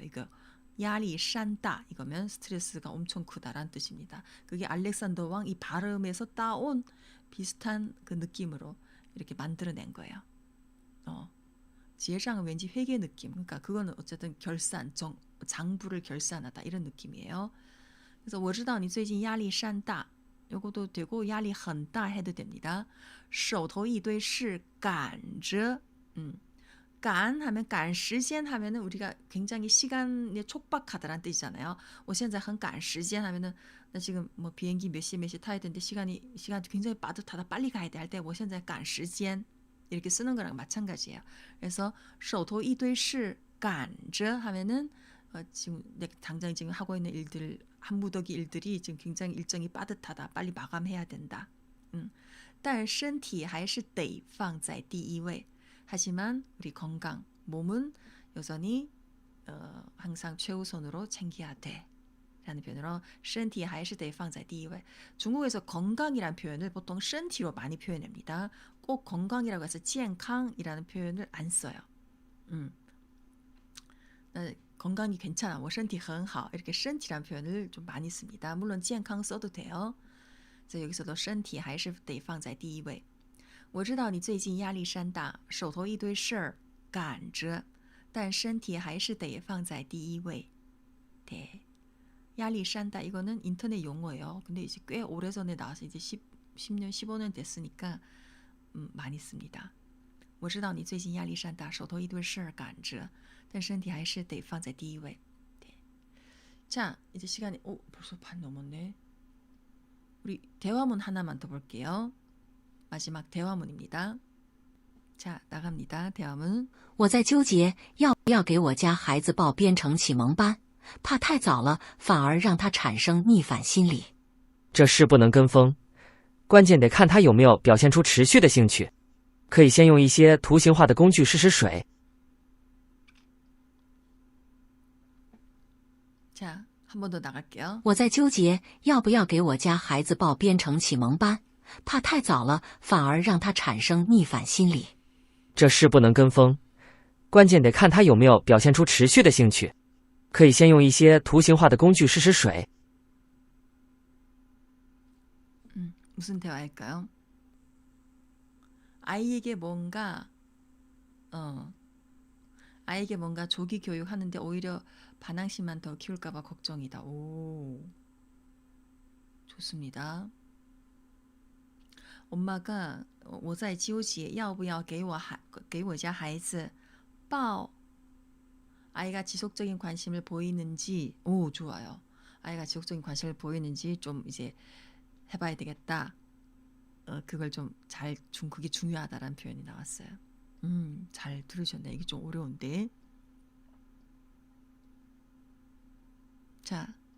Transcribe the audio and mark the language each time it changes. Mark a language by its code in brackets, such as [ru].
[ko] 이거 야리산다 이거면 스트레스가 엄청 크다라는 뜻입니다. 그게 알렉산더 왕 이 발음에서 따온 비슷한 그 느낌으로 이렇게 만들어낸 거예요. 지혜장은 왠지 회계 느낌. 그러니까 그거는 어쨌든 결산, 장부를 결산하다 이런 느낌이에요. 그래서 [zh] 我知道你最近压力山大 [ko] 요것도 되고 [zh] 压力很大 [ko] 해도 됩니다. [zh] 手头一堆事赶着 [ko] 赶하면 赶时间 하면은 우리가 굉장히 시간에 촉박하다라는 뜻이잖아요. [zh] 我现在很赶时间 [ko] 하면은 나 지금 뭐 비행기 몇 시 타야 되는데 시간이 굉장히 빠듯하다 빨리 가야 돼 할 때 [zh] 我现在赶时间 [ko] 이렇게 쓰는 거랑 마찬가지예요. 그래서 [zh] 手头一堆事赶着 [ko] 하면은 지금 내가 당장 지금 하고 있는 일들 한 무더기 일들이 지금 굉장히 일정이 빠듯하다. 빨리 마감해야 된다. [zh] 但身体还是得放在第一位. [ko] 하지만 우리 건강, 몸은 여전히 항상 최우선으로 챙겨야 돼. 라는 표현으로 [zh] 身体还是得放在第一位. [ko] 중국에서 건강이라는 표현을 보통 身体로 많이 표현합니다. 꼭 건강이라고 해서 健康이라는 표현을 안 써요. 건강이 괜찮아. [zh] 我身体很好. [ko] 이렇게 身体라는 표현을 좀 많이 씁니다. 물론 健康 써도 돼요. 그래서 여기서도 [zh] 身体还是得放在第一位.我知道你最近压力山大，手头一堆事儿赶着，但身体还是得放在第一位. [ko] 네. 压力山大 이거는 인터넷 용어예요. 근데 이제 꽤 오래전에 나와서 이제 10년, 15년 됐으니까 많이 씁니다. [zh] 我知道你最近压力山大，手头一堆事儿赶着，但身体还是得放在第一位. [ko] 네. 자, 이제 시간이 벌써 반 넘었네. 우리 대화문 하나만 더 볼게요. 마지막 대화문입니다. 자, 나갑니다. 대화문. [zh] 我在纠结要不要给我家孩子报编程启蒙班，怕太早了反而让他产生逆反心理。这事不能跟风，关键得看他有没有表现出持续的兴趣。可以先用一些图形化的工具试试水。 [ko] 자, 한 번 더 나갈게요. [zh] 我在纠结要不要给我家孩子报编程启蒙班，怕太早了反而让他产生逆反心理。这事不能跟风，关键得看他有没有表现出持续的兴趣。可以先用一些图形化的工具试试水。 [ko] 무슨 대화일까요? 아이에게 뭔가 아이에게 뭔가 조기 교육하는데 오히려 반항심만 더 키울까봐 걱정이다. 오, 좋습니다. 엄마가 [zh] 我在纠结要不要给我家孩子报 [ko] 아이가 지속적인 관심을 보이는지. 오, 좋아요. 아이가 지속적인 관심을 보이는지 좀 이제 해봐야 되겠다. 그걸 좀 잘 그게 중요하다라는 표현이 나왔어요. 잘 들으셨네. 이게 좀 어려운데. 자,